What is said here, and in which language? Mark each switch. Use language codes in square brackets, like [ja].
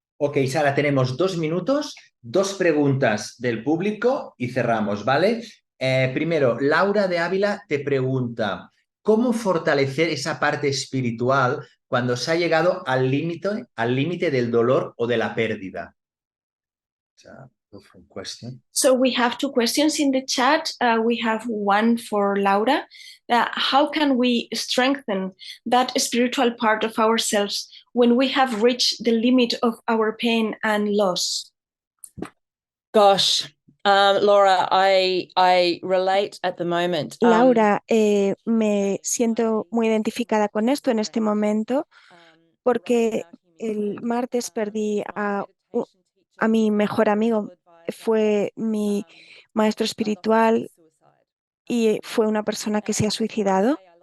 [es] Ok, Sara, tenemos 2 minutos, 2 preguntas del público y cerramos, ¿vale? Primero, Laura de Ávila te pregunta, ¿cómo fortalecer esa parte espiritual cuando se ha llegado al límite del dolor o de la pérdida? O sea, [en] Different question. So we have two questions in the chat. We have one for Laura. How can we strengthen that spiritual part of ourselves when we have reached the limit of our pain and loss? Gosh, Laura, I relate at the moment. [es] Laura, me siento muy identificada con esto en este momento porque el martes perdí a mi mejor amigo. Fue mi maestro espiritual y fue una persona que se ha suicidado.